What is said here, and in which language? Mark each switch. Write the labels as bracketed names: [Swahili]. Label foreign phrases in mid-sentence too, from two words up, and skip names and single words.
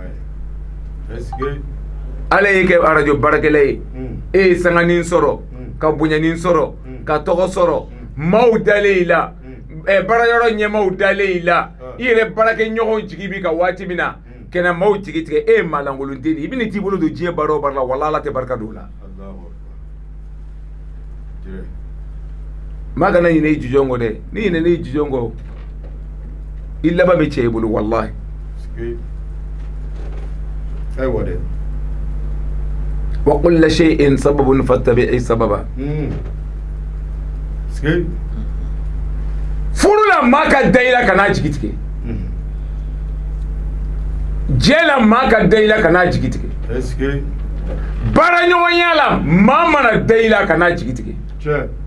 [Bambara] ala y'i kɛ arajo baarakɛla ye e ye sanganin sɔrɔ ka bonyanin sɔrɔ ka tɔgɔ sɔrɔ maaw dalen i la baarayɔrɔ ɲɛmaaw dalen i la i yɛrɛ baarakɛ ɲɔgɔn jigi bi ka waati min na kɛnɛ maaw jigi tigɛ e ye maalankolon den de i bɛ nin t'i bolo don diɲɛ baara o baara la wala ala tɛ barika don o la maa kana ɲinɛ i jujɔn kɔ dɛ ni ɲinɛna i jujɔn kɔ i laban bɛ cɛ i bolo walahi ayiwa dɛ [Arabic] وكل شيء سبب فاتبع سببا [Bambara] furula maa ka da i la ka n'a jigi tigɛ jɛ la maa ka da i la ka n'a jigi tigɛ baaraɲɔgɔnya la maa mana da i la ka n'a jigi tigɛ